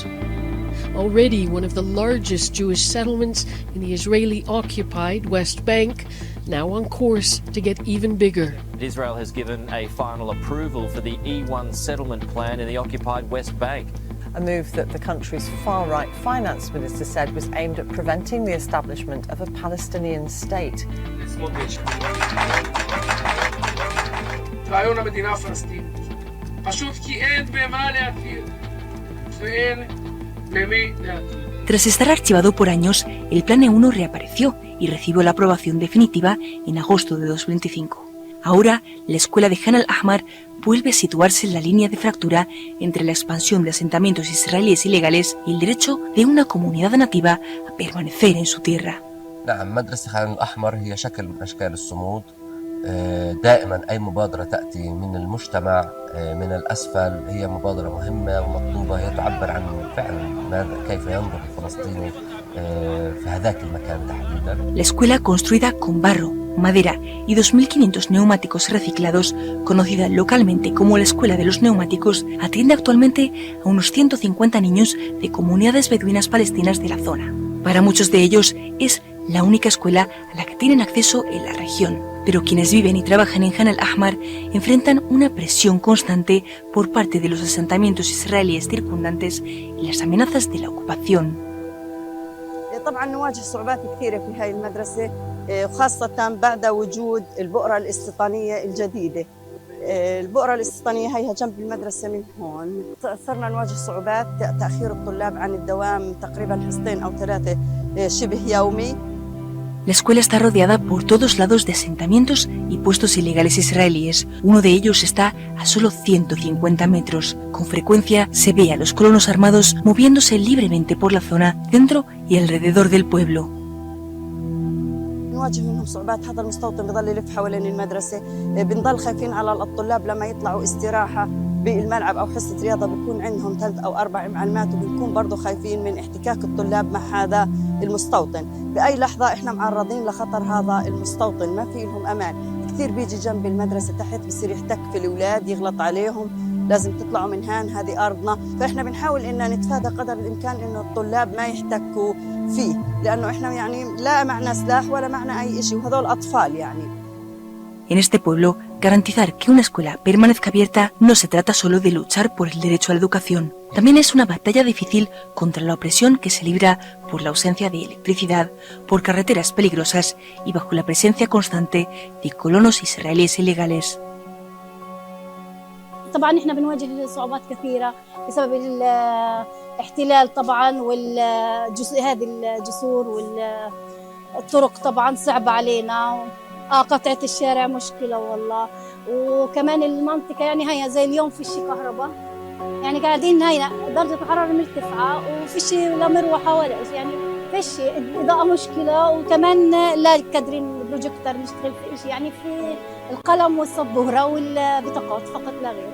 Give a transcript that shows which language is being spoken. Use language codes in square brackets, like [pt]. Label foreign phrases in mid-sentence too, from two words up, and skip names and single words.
[en] Already one of the largest Jewish settlements in the Israeli-occupied West Bank, now on course to get even bigger. Israel has given a final approval for the E1 settlement plan in the occupied West Bank. A move that the country's far-right finance minister said was aimed at preventing the establishment of a Palestinian state. [he] רעיון המדינה הפלסטינית. פשוט כי אין במה להכיר ואין במי להכיר. [es] Tras estar archivado por años, el Plan E1 reapareció y recibió la aprobación definitiva en agosto de 2025. Ahora, la escuela de Khan al-Ahmar vuelve a situarse en la línea de fractura entre la expansión de asentamientos israelíes ilegales y el derecho de una comunidad nativa a permanecer en su tierra. [ar] نعم مدرسة خان الأحمر هي شكل من أشكال الصمود. دائما أي مبادرة تأتي من المجتمع من الأسفل هي مبادرة مهمة ومطلوبة. هي تعبر عن فعلا كيف ينظر الفلسطيني في هذاك المكان تحديدا. [es] La escuela, construida con barro, madera y 2.500 neumáticos reciclados, conocida localmente como la Escuela de los Neumáticos, atiende actualmente a unos 150 niños de comunidades beduinas palestinas de la zona. Para muchos de ellos es la única escuela a la que tienen acceso en la región. Pero quienes viven y trabajan en Khan al-Ahmar enfrentan una presión constante por parte de los asentamientos israelíes circundantes y las amenazas de la ocupación. [ar] طبعا نواجه صعوبات كثيرة في هاي المدرسة خاصة بعد وجود البؤرة الاستيطانية الجديدة. البؤرة الاستيطانية هيها جنب المدرسة من هون. صرنا نواجه صعوبات تأخير الطلاب عن الدوام تقريبا حصتين أو 3 شبه يومي. [es] La escuela está rodeada por todos lados de asentamientos y puestos ilegales israelíes. Uno de ellos está a solo 150 metros. Con frecuencia se ve a los colonos armados moviéndose libremente por la zona dentro y alrededor del pueblo. [ar] نواجه منهم صعوبات. هذا المستوطن بضل يلف حوالين المدرسة، بنضل خايفين على الطلاب لما يطلعوا استراحة بالملعب أو حصة رياضة، بكون عندهم 3 أو 4 معلمات، وبنكون برضو خايفين من احتكاك الطلاب مع هذا المستوطن. بأي لحظة إحنا معرضين لخطر هذا المستوطن، ما في لهم أمان. كثير بيجي جنب المدرسة تحت بصير يحتك في الأولاد، يغلط عليهم، لازم تطلعوا من هان، هذه أرضنا. فإحنا بنحاول إن نتفادى قدر الإمكان إنه الطلاب ما يحتكوا فيه، لأنه إحنا يعني لا معنا سلاح ولا معنا أي شيء، وهذول أطفال يعني. [es] En este pueblo, garantizar que una escuela permanezca abierta no se trata solo de luchar por el derecho a la educación. También es una batalla difícil contra la opresión que se libra por la ausencia de electricidad, por carreteras peligrosas y bajo la presencia constante de colonos israelíes ilegales. [ar] طبعا احنا بنواجه صعوبات كثيرة بسبب الاحتلال طبعا، هذه الجسور والطرق طبعا صعبة علينا. قطعة الشارع مشكلة والله، وكمان المنطقة يعني هي زي اليوم فيش كهرباء، يعني قاعدين هاي درجة الحرارة مرتفعة وفيش لا مروحة ولا شيء، يعني فيش الإضاءة مشكلة، وكمان لا قادرين البروجيكتور نشتغل في شيء، يعني في القلم والسبورة والبطاقات فقط لا غير.